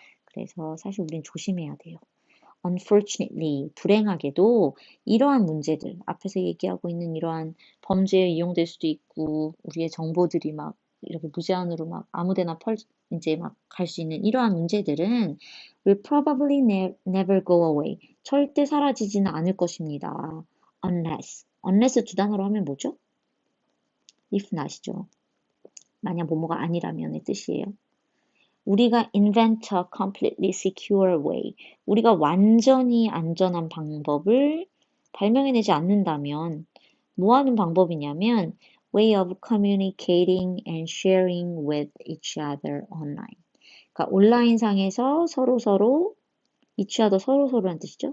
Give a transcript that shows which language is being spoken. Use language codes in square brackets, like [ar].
[ko] 그래서 사실 우린 조심해야 돼요. Unfortunately, 불행하게도 이러한 문제들, 앞에서 얘기하고 있는 이러한 범죄에 이용될 수도 있고 우리의 정보들이 막 이렇게 무제한으로 막 아무데나 이제 막 갈 수 있는 이러한 문제들은 [en] will probably never go away. [ko] 절대 사라지지는 않을 것입니다. unless 두 단어로 하면 뭐죠? if not이죠. 만약 뭐뭐가 아니라면의 뜻이에요. 우리가 [en] invent a completely secure way. [ko] 우리가 완전히 안전한 방법을 발명해내지 않는다면 뭐 하는 방법이냐면 [en] way of communicating and sharing with each other online. [ko] 그러니까 온라인상에서 서로서로 each other 서로서로란 뜻이죠.